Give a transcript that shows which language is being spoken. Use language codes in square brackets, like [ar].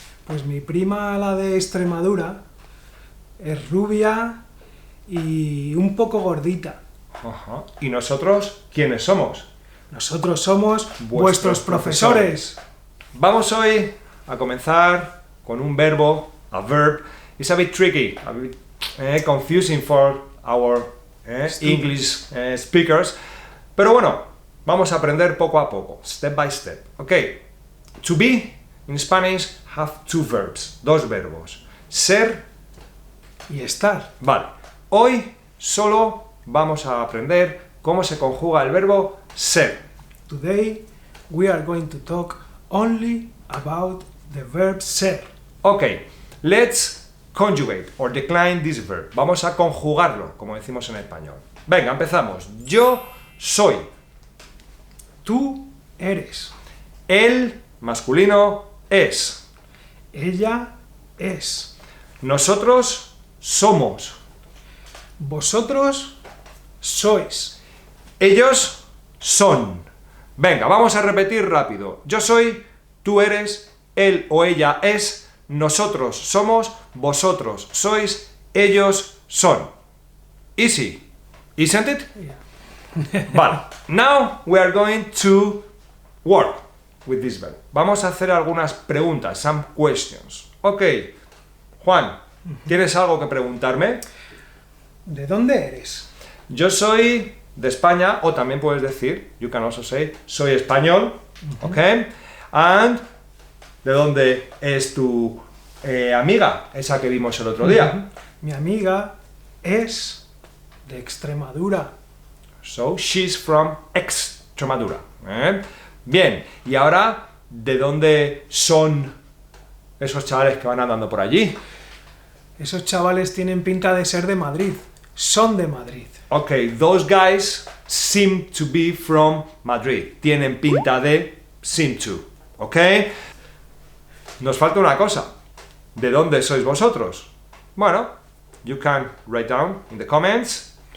[es] Pues mi prima, la de Extremadura, es rubia y un poco gordita. Ajá. ¿Y nosotros quiénes somos? Nosotros somos vuestros profesores. Vamos hoy a comenzar con un verbo, a verb. [en] It's a bit tricky, a bit confusing for our English speakers. [es] Pero bueno, vamos a aprender poco a poco, [en] step by step. [es] Okay. [en] To be, in Spanish, have two verbs, [es] dos verbos. Ser Y estar. Vale, hoy solo vamos a aprender cómo se conjuga el verbo ser. [en] Today we are going to talk only about the verb ser. Ok, let's conjugate or decline this verb. [es] Vamos a conjugarlo, como decimos en español. Venga, empezamos. Yo soy. Tú eres. El masculino es. Ella es. Nosotros somos. Vosotros sois. Ellos son. Venga, vamos a repetir rápido. Yo soy, tú eres, él o ella es, nosotros somos, vosotros sois, ellos son. [en] Easy, isn't it? Yeah. Vale, now we are going to work with this verb. [es] Vamos a hacer algunas preguntas, [en] some questions. [es] Ok, Juan, ¿tienes algo que preguntarme? ¿De dónde eres? Yo soy de España, o también puedes decir, [en] you can also say, [es] soy español, ¿ok? And, ¿de dónde es tu amiga, esa que vimos el otro día? Mi amiga es de Extremadura. [en] So, she's from Extremadura. [es] Bien, y ahora, ¿de dónde son esos chavales que van andando por allí? Esos chavales tienen pinta de ser de Madrid. Son de Madrid. [en] Ok, those guys seem to be from Madrid. [es] Tienen pinta de [en] seem to. [es] Ok. Nos falta una cosa. ¿De dónde sois vosotros? Bueno, [en] you can write down in the comments.